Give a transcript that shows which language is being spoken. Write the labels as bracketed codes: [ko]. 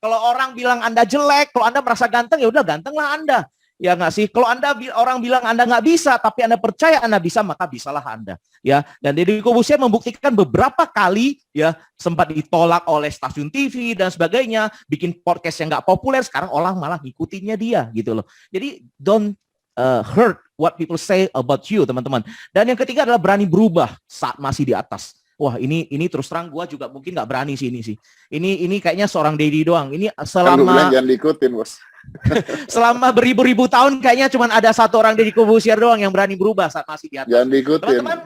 [id] Kalau orang bilang Anda jelek, kalau Anda merasa ganteng, ya udah gantenglah Anda. Ya nggak sih? Kalau orang bilang Anda nggak bisa, tapi Anda percaya Anda bisa, maka bisalah Anda. Ya, dan Deddy Corbuzier membuktikan beberapa kali ya sempat ditolak oleh stasiun TV dan sebagainya, bikin podcast yang nggak populer, sekarang orang malah ngikutinnya dia gitu loh. [en] Jadi don't hurt what people say about you, [id] teman-teman. Dan yang ketiga adalah berani berubah saat masih di atas. Wah, ini terus terang gue juga mungkin nggak berani sih ini sih. Ini kayaknya seorang Dedi doang. Ini selama jangan diikutin, Bos. selama beribu-ribu tahun kayaknya cuma ada satu orang Deddy Corbuzier doang yang berani berubah saat masih di atas. Jangan diikutin.